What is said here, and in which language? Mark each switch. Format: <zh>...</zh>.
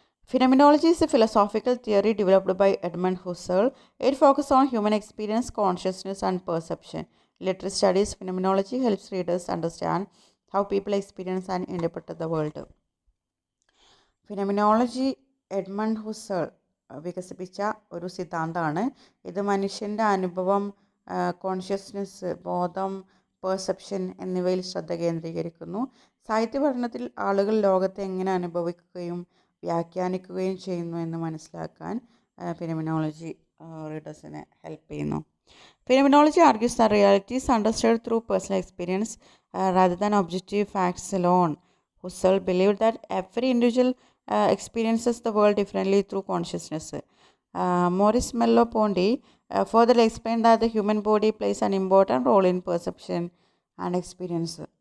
<en>Phenomenology is a philosophical theory developed by Edmund Husserl. It focuses on human experience, consciousness, and perception. Literary studies phenomenology helps readers understand how people experience and interpret the world.</en> <ml>Phenomenology Edmund ഹുസേൾ വികസിപ്പിച്ച ഒരു സിദ്ധാന്തമാണ്. ഇത് മനുഷ്യൻ്റെ അനുഭവം, consciousness, ബോധം, perception എന്നിവയിൽ ശ്രദ്ധ കേന്ദ്രീകരിക്കുന്നു. സാഹിത്യ പഠനത്തിൽ ആളുകൾ ലോകത്തെ എങ്ങനെ അനുഭവിക്കുകയും വ്യാഖ്യാനിക്കുകയും ചെയ്യുന്നു എന്ന് മനസ്സിലാക്കാൻ ഫിനമിനോളജി റീഡേഴ്സിനെ ഹെൽപ്പ് ചെയ്യുന്നു.</ml> <en>Phenomenology argues the reality is understand through personal experience rather than objective facts alone. Husserl believed that every individual experiences the world differently through consciousness. Maurice Merleau-Ponty further explained that the human body plays an important role in perception and experience.</en>